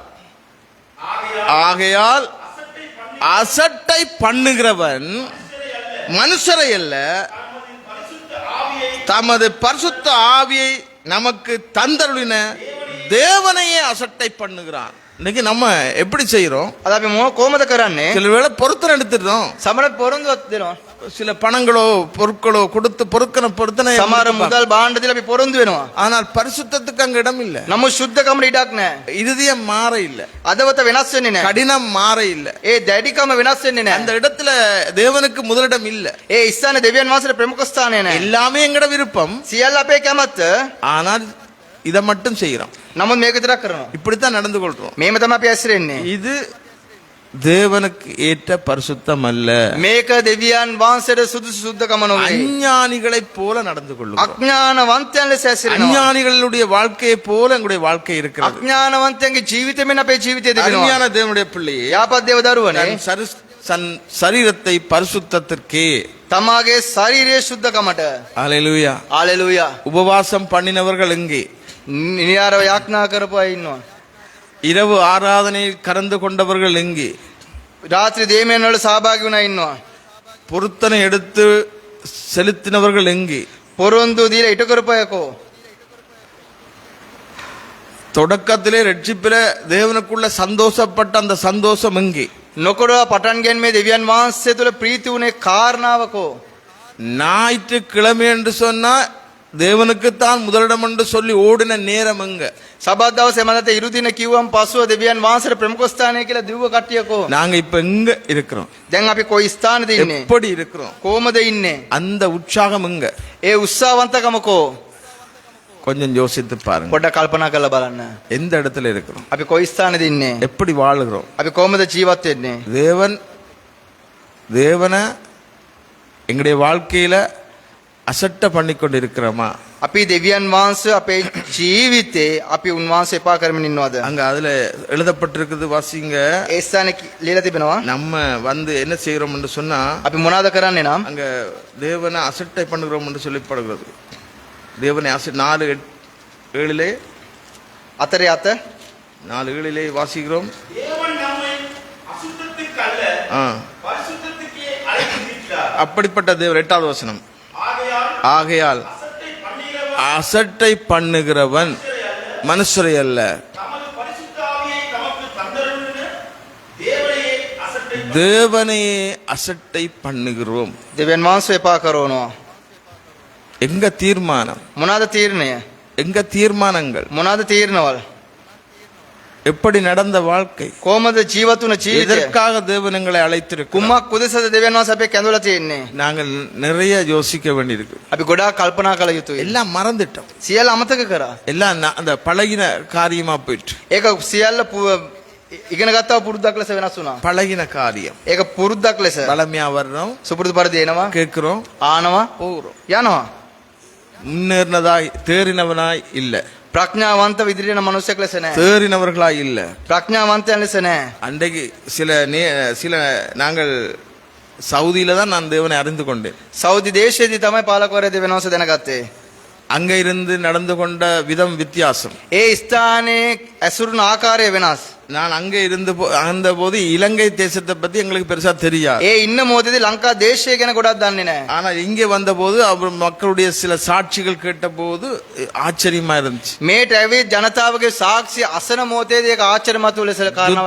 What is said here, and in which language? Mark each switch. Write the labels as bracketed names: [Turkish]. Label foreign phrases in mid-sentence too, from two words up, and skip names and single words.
[Tamil] ஆகையால் அசட்டை பண்ணுகிறவன் மனுஷரை அல்ல, தமது பரிசுத்த ஆவியை நமக்கு தந்தருளின தேவனையே அசட்டை பண்ணுகிறான். இன்னைக்கு நம்ம எப்படி செய்யறோம்? [Sinhala] අද අපි කොහොමද කරන්නේ? [Tamil] சில வேளை பொருத்தனை எடுத்துட்டோம். [Sinhala] සමහර පොරොන්දුවක් දෙනවා. [Tamil] சில பணங்களோ பொருட்களோ கொடுத்து பொருத்தனை [Sinhala] සමහර මුදල් භාණ්ඩ දීලා අපි පොරොන්දු වෙනවා. [Tamil] ஆனால் பரிசுத்தத்துக்கு அங்க இடம் இல்ல. [Sinhala] නමුත් සුද්ධකමට ඉඩක් නැහැ. [Tamil] இருதயம் மாற இல்ல, [Sinhala] අදවත වෙනස් වෙන්නේ නැහැ. [Tamil] கடினம் மாற இல்ல. [Sinhala] ඒ දැඩිකම වෙනස් වෙන්නේ [Tamil] அந்த [Sinhala] නැහැ. [Tamil] இடத்துல தேவனுக்கு முதலிடம் இல்ல. [Sinhala] ඒ ස්ථානේ දෙවියන් වහන්සේට ප්‍රමුඛ ස්ථානය නැහැ. [Tamil] எல்லாமே எங்கட விருப்பம். [Sinhala] සියල්ල අපේ කැමැත්ත. [Tamil] ஆனால் இதை மட்டும் செய்யறோம். [Sinhala] නමුත් මේක විතරක් කරනවා. [Tamil] இப்படித்தான் நடந்து கொள்றோம். [Sinhala] මේම තමයි අපි ඇසිරෙන්නේ. [Tamil] இது தேவனுக்கு ஏற்ற பரிசுத்தம் அல்ல. [Sinhala] මේක දෙවියන් වහන්සේට සුදුසු සුද්ධකම නොවේ. [Tamil] அஞ்ஞானிகளைப் போல நடந்து கொள்ளும். [Sinhala] අඥානවන්තයන් ලෙස ඇසිරෙනවා. [Tamil] அஞ்ஞானிகளுடைய வாழ்க்கையை போல எங்களுடைய வாழ்க்கை இருக்கிறது. [Sinhala] අඥානවන්තයන්ගේ ජීවිතය මෙන්න අපේ ජීවිතය තිබෙනවා. [Tamil] அருமையான தேவனுடைய பிள்ளையே, [Sinhala] යාපත් දේව දරුවනේ, [Tamil] தன் சரீரத்தை பரிசுத்தத்திற்கே, [Sinhala] තමාගේ ශරීරයේ සුද්ධකමට. [Tamil] அல்லேலூயா. [Sinhala] හalleluya. [Tamil] உபவாசம் பண்ணினவர்கள் எங்கே? [Sinhala] නිරාරව යාඥා කරපු අය ඉන්නවා. [Tamil] இரவு ஆராதனையில் கலந்து கொண்டவர்கள் எங்கே? [Sinhala] රාත්‍රී දේමයන් වල සහභාගී වුණා ඉන්නවා. [Tamil] பொருத்தனை எடுத்து செலுத்தினவர்கள் எங்கே? [Sinhala] පොරොන්දු දීලා ඉටු කරපු අයකෝ. [Tamil] தொடக்கத்திலே ரட்சிப்பில தேவனுக்குள்ள சந்தோஷப்பட்ட அந்த சந்தோஷம் எங்கே? [Sinhala] නොකරව පටන් ගැනීමේ දෙවියන් වහන්සේ තුළ ප්‍රීති වුණේ කාරණාවකෝ. [Tamil] ஞாயிற்றுக்கிழமை என்று சொன்னா தேவனுக்குத்தான் முதலிடம் என்று சொல்லி ஓடின நேரம் எங்க? [Sinhala] සබත් දවසේ මනත ඉරුදින කිව්වම් පසුව දෙවියන් වහන්සේට ප්‍රමුඛ ස්ථානය කියලා දිව්ව කට්ටියකෝ. [Tamil] நாங்க இப்ப எங்க இருக்கிறோம்? [Sinhala] දැන් අපි කොයි ස්ථානේද ඉන්නේ? [Tamil] எப்படி இருக்கிறோம்? [Sinhala] කොහමද ඉන්නේ? [Tamil] அந்த உற்சாகம் எங்க? [Sinhala] ඒ උත්සාහවන්තකමකෝ. [Tamil] கொஞ்சம் யோசித்து பாருங்க. [Sinhala] පොඩ්ඩක් කල්පනා කරලා බලන්න. [Tamil] எந்த இடத்துல இருக்கிறோம்? [Sinhala] අපි කොයි ස්ථානේද ඉන්නේ? [Tamil] எப்படி வாழுகிறோம்? [Sinhala] අපි කොහමද ජීවත් වෙන්නේ? [Tamil] தேவனை எங்களுடைய வாழ்க்கையில அசட்ட பண்ணி கொண்டு இருக்கிறோமா? [Sinhala] අපි දෙවියන් වහන්සේ අපේ ජීවිතේ අපි උන්වහන්සේ එපා කරමින් ඉන්නවද? [Tamil] அங்க அதுல எழுதப்பட்டிருக்குது, வாசிங்க. [Sinhala] ඒ ස්ථානේ ලියලා තිබෙනවා. [Tamil] நம்ம வந்து என்ன செய்யறோம் என்று சொன்னா, [Sinhala] අපි මොනවද කරන්නේ නම්? [Tamil] அங்க தேவனை அசட்டை பண்ணுகிறோம் என்று சொல்லப்படுகிறது. தேவனை 4:7 [Sinhala] අතරේ අත [Tamil] 4:7 வாசிக்கிறோம். தேவன் நம்மை அசுத்தத்துக்கு அல்ல பரிசுத்தத்துக்கே அழைத்திருக்கிறார். அப்படிப்பட்ட தேவன். 8வது வசனம். ஆகையால் அசட்டை பண்ணுகிறவன் அசட்டை பண்ணுகிறவன் மனுஷரை அல்ல, தமது பரிசுத்த ஆவியை தமக்கு தந்தருளின தேவனையே அசட்டை தேவனையே அசட்டை பண்ணுகிறோம். [Sinhala] දෙවියන් වහන්සේ එපා කරනවා. [Tamil] எங்க தீர்மானம்? [Sinhala] මොනවාද තීරණය? [Tamil] எங்க தீர்மானங்கள்? [Sinhala] මොනවාද තීරණවල? [Tamil] எப்படி நடந்த வாழ்க்கை, [Sinhala] කොහොමද ජීවත් වුණ ජීවිතය? [Tamil] எதற்காக தேவன் எங்களை அழைத்திருக்கிறார். [Sinhala] කුමක් උදෙසද දෙවියන් වහන්සේ අපේ කැඳවලා තියෙන්නේ? [Tamil] நாங்கள் நிறைய யோசிக்க வேண்டியிருக்கு. [Sinhala] අපි ගොඩාක් කල්පනා කළ යුතුයි. [Tamil] எல்லாம் மறந்துட்டோம். [Sinhala] සියල්ල අමතක කරා. [Tamil] எல்லாம் அந்த பழகின காரியமா போயிட்டு. [Sinhala] ඒක සියල්ල ඉගෙන ගත්තව පුරුද්දක් ලෙස වෙනස් වුණා. [Tamil] பழகின காரியம். [Sinhala] ඒක පුරුද්දක් ලෙස [Tamil] பழமையா வர்றோம், [Sinhala] සුපුරුදු පරිදි එනවා, [Tamil] கேட்கிறோம், [Sinhala] ආනවා, [Tamil] போகிறோம். [Sinhala] යනවා. [Tamil] முன்னேறினதாய் தேறினவனாய் இல்ல, [Sinhala] ප්‍රඥාවන්ත විදිහට යන මිනිසෙක් ලෙස නෑ. [Tamil] தேறினவர்களாய் இல்ல. [Sinhala] ප්‍රඥාවන්තයන් ලෙස නෑ. [Tamil] அன்றைக்கு சில நாங்கள் சவுதியில தான் நான் தேவனை அறிந்து கொண்டேன். [Sinhala] සෞදි දේශයේදී තමයි පාලකවරයා දෙවියන් වහන්සේ දැනගත්තේ. [Tamil] அங்க இருந்து நடந்து கொண்ட விதம் வித்தியாசம். [Sinhala] ඒ ස්ථානයේ ඇසුරුන ආකාරය වෙනස්. [Tamil] நான் அங்க இருந்த போது இலங்கை தேசத்தை பத்தி எங்களுக்கு பெருசா தெரியாது. [Sinhala] ඒ ඉන්න මොහොතේදී ලංකා දේශය ගැන ගොඩක් දන්නේ නැහැ. [Tamil] ஆனா இங்கே வந்த போது அவர் மக்களுடைய சில சாட்சிகள் கேட்ட போது ஆச்சரியமா இருந்துச்சு. [Sinhala] මේට ඇවිත් ජනතාවගේ සාක්ෂි අසන මොහොතේදී ඒක ආශ්චර්යමත් ලෙස කාරණාවල